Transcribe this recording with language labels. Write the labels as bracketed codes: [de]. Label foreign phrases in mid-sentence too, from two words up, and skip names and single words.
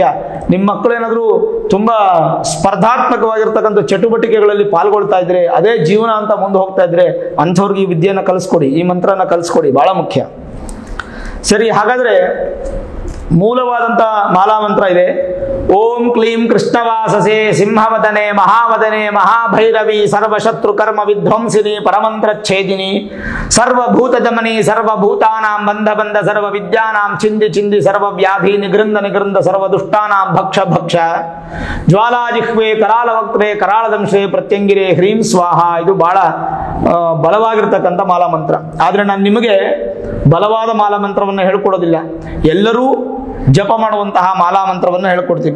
[kn] ನಿಮ್ಮ ಮಕ್ಕಳು ಏನಾದರೂ ತುಂಬಾ ಸ್ಪರ್ಧಾತ್ಮಕವಾಗಿರ್ತಕ್ಕಂಥ ಚಟುವಟಿಕೆಗಳಲ್ಲಿ ಪಾಲ್ಗೊಳ್ತಾ ಇದ್ರೆ, ಅದೇ ಜೀವನ ಅಂತ ಮುಂದೆ ಹೋಗ್ತಾ ಇದ್ರೆ, ಅಂಥವ್ರಿಗೆ ಈ ವಿದ್ಯೆಯನ್ನು ಕಲಿಸ್ಕೊಡಿ, ಈ ಮಂತ್ರನ ಕಲಿಸ್ಕೊಡಿ, ಬಹಳ ಮುಖ್ಯ. ಸರಿ, ಹಾಗಾದ್ರೆ ಮೂಲವಾದಂತ ಮಾಲಾ ಮಂತ್ರ ಇದೆ. [sa] ಓಂ ಕ್ಲೀಂ ಕೃಷ್ಣವಾಸಸೆ ಸಿಂಹವದನೆ ಮಹಾವದನೆ ಮಹಾಭೈರವಿ ಸರ್ವಶತ್ರು ಕರ್ಮ ವಿಧ್ವಂಸಿನಿ ಪರಮಂತ್ರ ಛೇದಿನಿ ಸರ್ವಭೂತ ಜಮನಿ ಸರ್ವಭೂತಾನಾಂ ಬಂಧ ಬಂಧ ಸರ್ವ ವಿದ್ಯಾನಾಂ ಚಿಂದಿ ಚಿಂದಿ ಸರ್ವ ವ್ಯಾಧಿ ನಿಗೃಂದ ನಿಗೃಂದ ಸರ್ವ ದುಷ್ಟಾನಾಂ ಭಕ್ಷ ಭಕ್ಷ ಜ್ವಾಲಾಜಿಹ್ವೆ ಕರಾಳ ವಕ್ರೆ ಕರಾಳ ದಂಶೆ ಪ್ರತ್ಯಂಗಿರೆ ಹ್ರೀಂ ಸ್ವಾಹ. [kn] ಇದು ಬಹಳ ಬಲವಾಗಿರ್ತಕ್ಕಂಥ ಮಾಲಾ ಮಂತ್ರ. ಆದ್ರೆ ನಾನು ನಿಮಗೆ ಬಲವಾದ ಮಾಲಾ ಮಂತ್ರವನ್ನು ಹೇಳ್ಕೊಡೋದಿಲ್ಲ. ಎಲ್ಲರೂ ಜಪ ಮಾಡುವಂತಹ ಮಾಲಾ ಮಂತ್ರವನ್ನು ಹೇಳ್ಕೊಡ್ತೀವಿ.